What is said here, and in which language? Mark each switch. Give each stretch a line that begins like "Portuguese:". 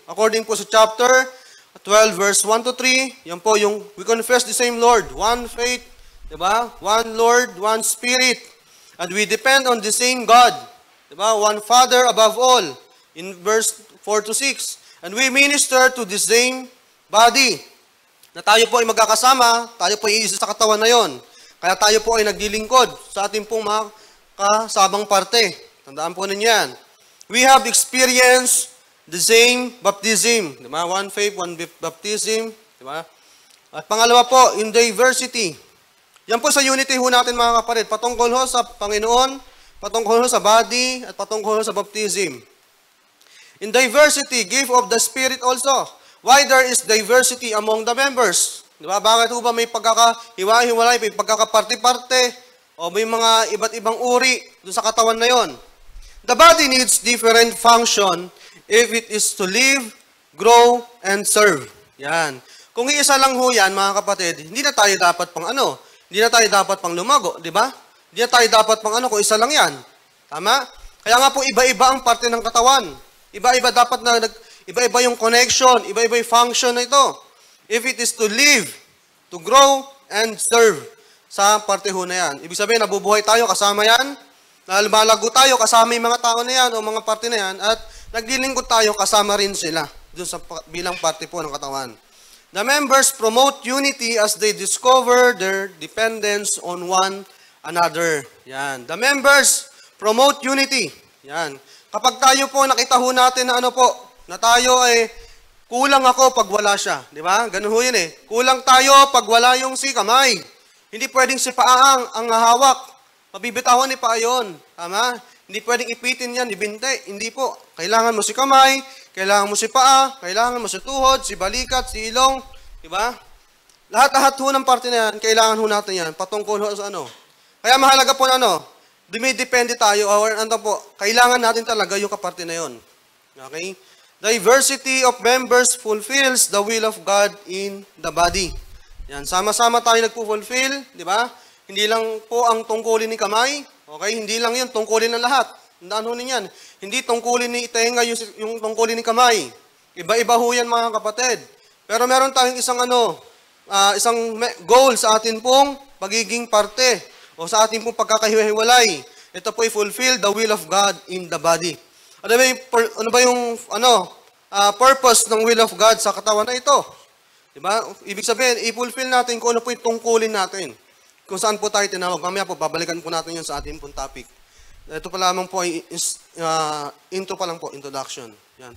English: According po sa chapter 12, verse 1 to 3,
Filipino: yan po yung
English: we confess the same Lord. One faith, diba? One Lord, one Spirit. And we depend on the same God. Diba? One Father above all. In verse 4 to 6. And we minister to the same body.
Filipino: Na tayo po ay magkakasama, tayo po ay iisa sa katawan na yon. Kaya tayo po ay naglilingkod sa ating pong mga kasabang parte. Tandaan po ninyo yan.
English: We have experienced the same baptism. Diba? One faith, one baptism. Diba?
Filipino: At pangalawa po,
English: in diversity.
Filipino: Yan po sa unity ho natin mga kapatid. Patungkol ho sa Panginoon, patungkol ho sa body, at patungkol ho sa baptism.
English: In diversity, gift of the Spirit also. Why there is diversity among the members?
Filipino: Diba? Bakit ho ba may pagkakahiwa-hiwalay, may pagkakaparte-parte, o may mga iba't ibang uri dun sa katawan na yon?
English: The body needs different function if it is to live, grow, and serve.
Filipino: Yan. Kung iisa lang ho yan, mga kapatid, hindi na tayo dapat pang ano, hindi na tayo dapat pang lumago, di ba? Hindi na tayo dapat pang ano kung isa lang yan. Tama? Kaya nga po, iba-iba ang parte ng katawan. Iba-iba dapat na, iba-iba yung connection, iba-iba yung function na ito.
English: If it is to live, to grow, and serve
Filipino: sa parte ho na yan. Ibig sabihin, nabubuhay tayo, kasama yan. Lumalago tayo, kasama yung mga tao na yan, o mga parte na yan, at naglilingkod tayo, kasama rin sila dun sa bilang parte po ng katawan.
English: The members promote unity as they discover their dependence on one another. Yan. The members promote unity.
Filipino: Yan. Kapag tayo po, nakita ho natin na ano po, na tayo ay kulang ako pag wala siya. Di ba? Ganun ho yun eh. Kulang tayo pag wala yung si kamay. Hindi pwedeng si paang ang hawak. Mabibitawan ni paa yun. Tama? Hindi pwedeng ipitin yan, ibinte. Hindi po. Kailangan mo si kamay, kailangan mo si paa, kailangan mo si tuhod, si balikat, si ilong. Diba? Lahat-lahat ho ng parte na yan, kailangan ho natin yan. Patungkol ho sa ano. Kaya mahalaga po na ano, dumidepende tayo, or ano po, kailangan natin talaga yung kaparte na yun. Okay?
English: Diversity of members fulfills the will of God in the body.
Filipino: Yan, sama-sama tayo nagpo-fulfill, di ba? Hindi lang po ang tungkulin ni kamay, okay? Hindi lang yun, tungkulin ng lahat. Tandaan ho ninyan. Hindi tungkulin ni itenga yung tungkulin ni kamay. Iba-iba ho yan mga kapatid. Pero meron tayong isang isang goal sa atin pong pagiging parte o sa atin pong pagkakahiwalay. Ito po
English: i-fulfill the will of God in the body.
Filipino: Ano ba yung purpose ng will of God sa katawan na ito? Diba? Ibig sabihin, i-fulfill natin kung ano po yung tungkulin natin. Kung saan po tayo tinawag. Mamaya po, babalikan po natin yun sa ating pong topic. Ito pa lamang po ay intro pa lang po, introduction. Yan.